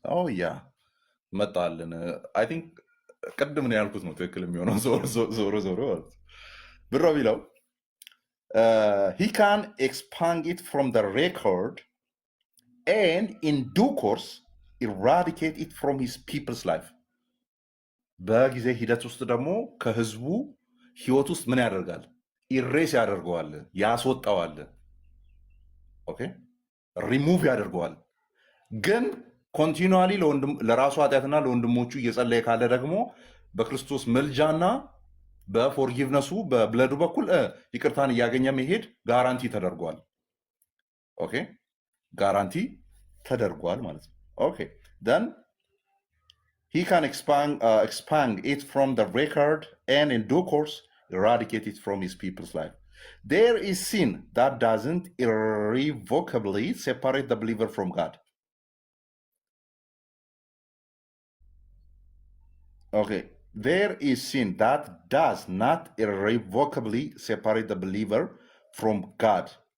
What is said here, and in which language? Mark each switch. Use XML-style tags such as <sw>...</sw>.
<en>oh yeah</en> <am>መጣልን</am> <en>I think</en> <am>ቅድም ነው ያልኩት ነው ትክክል የሚሆነው ዞሮ ብሮ ቢለው</am> <en>he can expand it from the record and in due course eradicate it from his people's life.</en> <am>በጊዜ ሂደት ውስጥ ደግሞ ከህዝቡ ህይወት ውስጥ ምን ያደርጋል? ኢሬስ ያደርገዋል፣ ያስወጣዋል። ኦኬ ሪሙቭ ያደርገዋል። ግን ኮንቲኒዋሊ ለራሱ ኃጢአትና ለወንድሞቹ እየጸለየ ካለ ደግሞ በክርስቶስ መልጃና በፎርጊቭነሱ በብለዱ በኩል ይቅርታን እያገኘ መሄድ ጋራንቲ ተደርጓል። ኦኬ ጋራንቲ ተደርጓል ማለት ነው። ኦኬ then</am> <en>he can expand it from the record and in due course eradicate it from his people's life. There is sin that doesn't irrevocably separate the believer from God. Okay, there is sin that does not irrevocably separate the believer from God.</en>